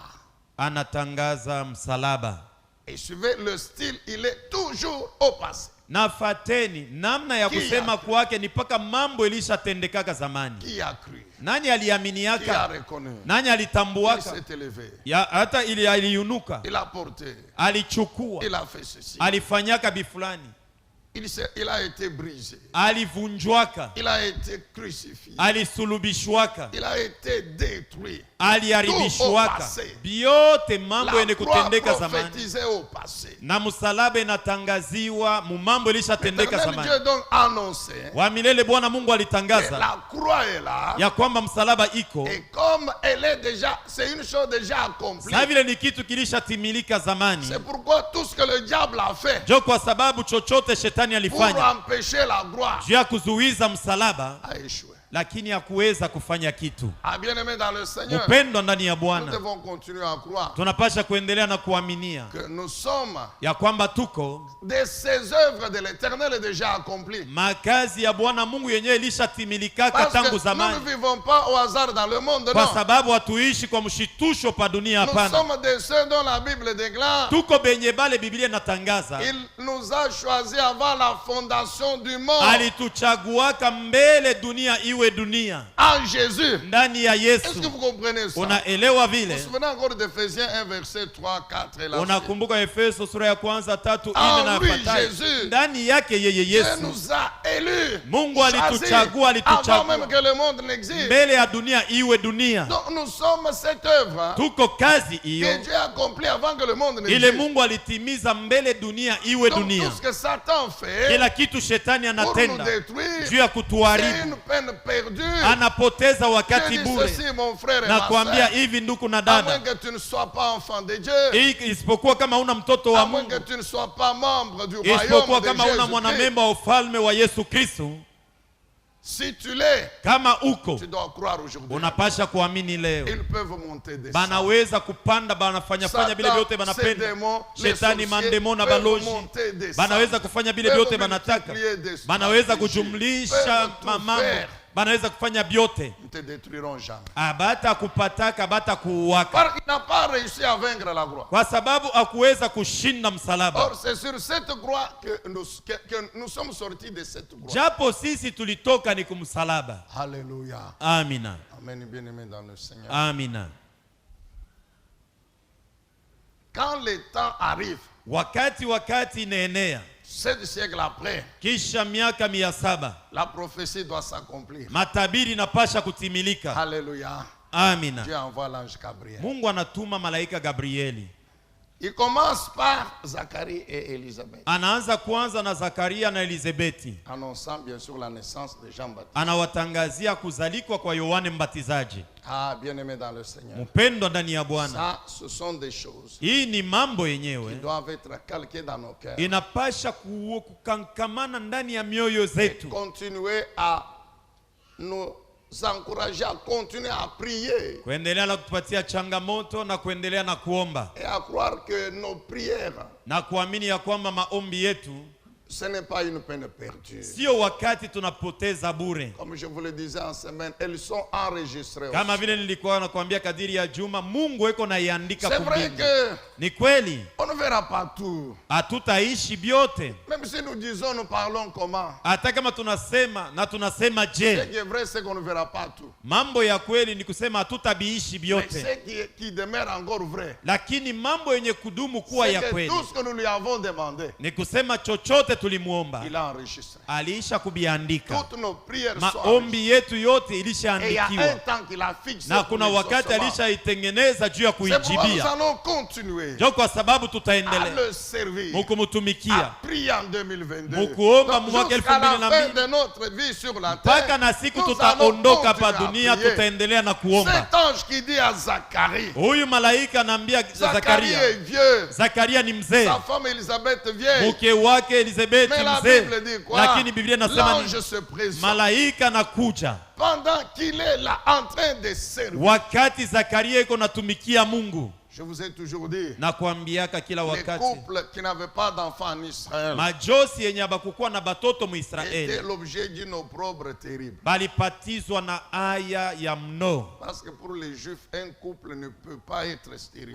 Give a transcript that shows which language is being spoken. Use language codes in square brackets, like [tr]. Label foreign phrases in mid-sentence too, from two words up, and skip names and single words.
[sw] anatangaza msalaba. [fr] Et suivez le style, il est toujours au passé. [sw] Nafateni namna ya kusema kwake ni paka mambo ilishatendekaka zamani. [fr] Qui a cru? [sw] Nani [fr] Qui a [sw] aliaminiaka? [fr] reconnu? [sw] Nani [fr] Il [sw] alitambuaka? [fr] s'est élevé. [sw] Hata ili aliunuka, [fr] Il a porté. [sw] alichukua, [fr] Il a fait ceci. [sw] alifanyaka bifulani, [fr] Il a été brisé. [sw] alivunjwaka, [fr] Il a été crucifié. [sw] alisulubishwaka, [fr] Il a été détruit. [sw] aliharibishwaka. [fr] Tout au passé. [sw] Biote mambo [fr] La [sw] yenye [fr] croix [sw] kutendeka zamani [fr] prophétisée au passé. [sw] na msalaba inatangaziwa mu mambo ilishatendeka [fr] L'éternel [sw] zamani. [fr] Dieu donc annoncé [sw] Wa milele Bwana Mungu [fr] que [sw] alitangaza [fr] la croix est là. [sw] ya kwamba msalaba iko, [fr] Et comme elle est déjà, c'est une chose déjà accomplie. [sw] na vile ni kitu kilishatimilika zamani. [fr] C'est pourquoi tout ce que le diable a fait [sw] Jo, kwa sababu chochote shetani [fr] pour [sw] alifanya [fr] empêcher la gloire [sw] juu ya kuzuiza msalaba, [fr] a échoué. [sw] lakini hakuweza kufanya kitu. [fr] Ah, bien-aimé dans le Seigneur, [sw] Upendo ndani ya [fr] nous [sw] Bwana, [fr] devons continuer à croire [sw] tunapasha kuendelea na kuaminia [fr] que nous sommes [sw] ya kwamba tuko [fr] de ces œuvres de l'Éternel déjà accomplies. [sw] makazi ya Bwana Mungu yenyewe ilishatimilikaka [fr] Parce que [sw] tangu [fr] nous [sw] zamani, [fr] ne vivons pas au hasard dans le monde, [sw] kwa [fr] non. [sw] sababu hatuishi kwa mshitusho pa dunia. [fr] Nous [sw] Hapana, [fr] sommes de ceux dont la Bible déclare [sw] tuko benye bale Biblia inatangaza [fr] il nous a choisis avant la fondation du monde. [sw] alituchaguaka mbele dunia iwe dunia, [fr] En Jésus. [sw] ndani ya [fr] Est-ce que [sw] Yesu. [fr] vous comprenez ça? [sw] Unaelewa [fr] Vous [sw] vile? [fr] vous souvenez encore d'Éphésiens 1, verset 3, 4 et la suite. [sw] Unakumbuka Efeso sura ya kwanza 3, 4 na [fr] En lui, [sw] yafuatayo? [fr] Jésus. [sw] Ndani yake yeye [fr] Dieu [sw] Yesu, [fr] nous a élus. [sw] Mungu [fr] Choisis [sw] alituchagua, [fr] avant même que le monde n'existe. [sw] mbele ya dunia iwe dunia. [fr] Donc nous sommes cette œuvre [sw] Tuko kazi [fr] que [sw] hiyo [fr] Dieu a accomplie avant que le monde [sw] ile [fr] n'existe. [sw] Mungu alitimiza mbele dunia iwe [fr] Donc [sw] dunia. [fr] tout ce que Satan fait [sw] Kila kitu shetani [fr] pour nous [sw] anatenda [fr] détruire, [sw] juu ya [fr] c'est [sw] kutuharibu, [fr] une peine perdue. [sw] anapoteza [fr] Je [sw] wakati [fr] dis [sw] bure. [fr] ceci, mon frère et [sw] Na ma kuambia [fr] soeur, [sw] hivi, ndugu na [fr] à moins [sw] dada, [fr] que tu ne sois pas enfant de Dieu, [sw] isipokuwa kama una mtoto wa [fr] à moins [sw] Mungu, [fr] que tu ne sois pas membre du royaume [sw] isipokuwa [fr] de [sw] kama una [fr] Jésus-Christ, [sw] mwanamemba wa ufalme wa Yesu Kristo, [fr] Si tu l'es, [sw] kama uko, [fr] tu dois croire aujourd'hui. [sw] unapasha kuamini leo. [fr] Ils peuvent monter des [sw] banaweza kupanda, banafanya fanya vile vyote banapenda. Shetani, mandemo na baloji banaweza kufanya vile vyote banataka. Banaweza kujumlisha mambo, banaweza kufanya vyote. [fr] Ils te détruiront jamais. [sw] Abata kupataka, bata kuwaka. [fr] Parce qu'il n'a pas réussi à vaincre la croix. [sw] Kwa sababu hakuweza kushinda msalaba. [fr] Or c'est sur cette croix que nous sommes sortis de cette croix. [sw] Japo sisi tulitoka ni kumsalaba. [fr] Alléluia. [sw] Amina. [fr] Amen, bien-aimé dans le Seigneur. [sw] Amina. [fr] Quand le temps arrive, [sw] wakati inaenea, [fr] 7 siècles après, [sw] kisha miaka 700, [fr] la prophétie doit s'accomplir. [sw] matabiri napasha kutimilika. [fr] Alléluia. [sw] Amina. [fr] Dieu envoie l'ange Gabriel. [sw] Mungu anatuma malaika Gabrieli. [fr] Il commence par Zacharie et Élisabeth. [sw] Anaanza kwanza na Zakaria na Elizabeti. [fr] Annonçant bien sûr la naissance de Jean-Baptiste. [sw] Anawatangazia kuzalikwa kwa Yohane Mbatizaji. [fr] Ah, bien-aimé dans le Seigneur. [sw] Mpendwa ndani ya Bwana. [fr] Ça, ce sont des choses [sw] Hii ni mambo yenyewe [fr] qui doivent être calquées dans nos cœurs. [sw] Inapasha kukankamana ndani ya mioyo zetu. [fr] Continuer à nous encourager à continuer à prier. [sw] Kuendelea na kutupatia changamoto na kuendelea na kuomba. [fr] Et à croire que nos prières, [sw] na kuamini ya kwamba maombi yetu, [fr] ce n'est pas une peine perdue. [sw] Sio wakati tunapoteza bure. [fr] Comme je vous le disais en semaine, elles sont enregistrées. [sw] Kama vile nilikuwa nakwambia kadiri ya juma, Mungu eko naiandika kumbingu. [fr] C'est vrai que [sw] ni kweli, [fr] on ne verra pas tout. [sw] Hatutaishi vyote. [fr] Même si nous disons, nous parlons comment. [sw] Hata kama tunasema na tunasema je. [fr] Ce qui est vrai, c'est qu'on ne verra pas tout. [sw] Mambo ya kweli ni kusema hatutabiishi vyote. [fr] Mais ce qui demeure encore vrai. [sw] Lakini mambo yenye kudumu kuwa ya kweli. [fr] Tout ce que nous lui avons demandé. [sw] Ni kusema chochote tulimuomba. [fr] Il a enregistré. [sw] Aliisha kubiandika. [fr] Toutes nos prières [sw] maombi yetu yote ilishaandikiwa. [fr] Et il y a un temps qu'il a fixé. [sw] Na kuna wakati alishaitengeneza juu ya kuijibia. [fr] Nous allons continuer. [sw] Jo kwa sababu tutaendelea. [fr] À le servir. [sw] Mukumutumikia. [fr] À prier en 2022. [sw] Mukuomba mwaka 2022. [fr] de notre vie sur la terre. [sw] Paka na siku tutaondoka pa dunia tutaendelea na kuomba. [fr] Cet ange qui dit à Zacharie. [sw] Huyu malaika anaambia Zakaria. Zakaria ni mzee. [fr] Sa femme Elisabeth vieille. [sw] Mke wake Elizabeth mzee. Lakini Biblia inasema ni malaika nakuja. [fr] Pendant qu'il est là en train de servir. [sw] Wakati Zakaria iko natumikia Mungu. [fr] Je vous ai toujours dit. [sw] Nakwambiaka kila wakati. [fr] Les couples qui n'avaient pas d'enfants en Israël. [sw] Majosi yenye abakukuwa na batoto mu Israeli. [fr] C'était l'objet d'une opprobre terrible. [sw] Balipatizwa na aya ya mno. [fr] Parce que pour les Juifs, un couple ne peut pas être stérile.